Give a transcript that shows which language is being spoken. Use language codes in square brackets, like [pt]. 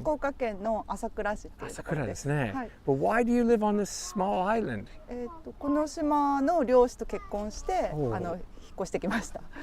[ja] 福岡県の朝倉市っていうところです。朝倉ですね。はい。 [en] But why do you live on this small island? [ja] この島の漁師と結婚して引っ越してきました。